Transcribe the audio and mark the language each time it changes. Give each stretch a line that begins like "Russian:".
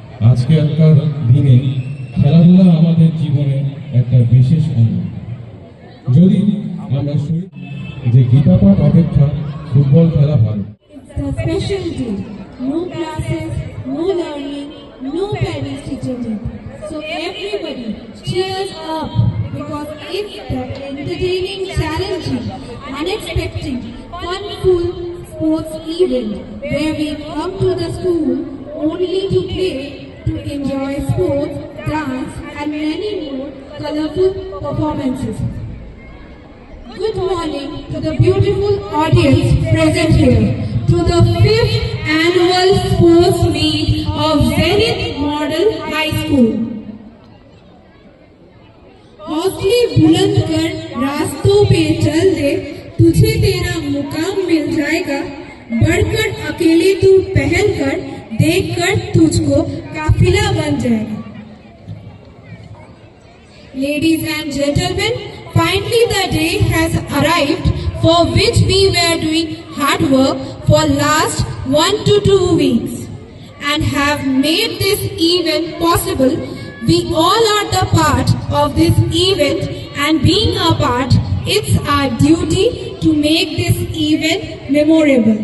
Bangla: আজকালকার দিনে খেলাধুলা আমাদের জীবনে একটা বিশেষ অঙ্গ। যদি আমরা শুনি যে গীতা পাঠ অপেক্ষা ফুটবল খেলা ভালো।
English: It's a special day. No classes, no learning, no parents teaching it. So everybody cheers up because it's the entertaining, challenging, unexpected, fun-full sports event where we come to the school only to play, to enjoy sports, dance and many more colorful performances. Good morning to the beautiful audience present here, to the 5th annual sports meet of Zenith Model High School.
Hindi: हौसले बुलंद कर रास्तों पे चल दे, तुझे तेरा मुकाम मिल जाएगा, बढ़कर अकेले तू पहल कर, देखकर तुझको काफिला बन जाएगा.
English: Ladies and gentlemen, finally the day has arrived for which we were doing hard work for last 1 to 2 weeks and have made this event possible. We all are the part of this event, and being a part, it's our duty to make this event memorable.